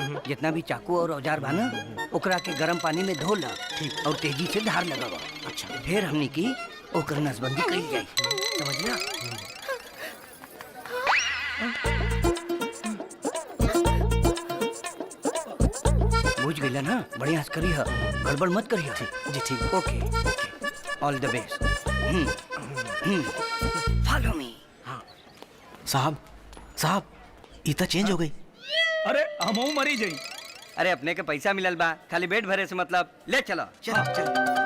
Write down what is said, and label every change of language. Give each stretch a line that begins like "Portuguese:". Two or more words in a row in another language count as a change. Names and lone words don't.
Bhojpuri: जितना भी चाकू और औजार बा ना, ओकरा के गर्म पानी में धो ला और तेजी से धार लगावा। अच्छा, फिर हमनी की ओकर नसबंदी करी जाई, समझला? बुझ गईला ना? बढ़िया से करी है, गड़बड़ मत करी है। जी ठीक,
English: OK OK, all the best. Follow me.
Bhojpuri: साहब, साहब, इतना चेंज हो गई। अरे हमहू मरी जाई। अरे अपने के पैसा मिलल बा, खाली पेट भरे से मतलब। ले चलो चलो चलो।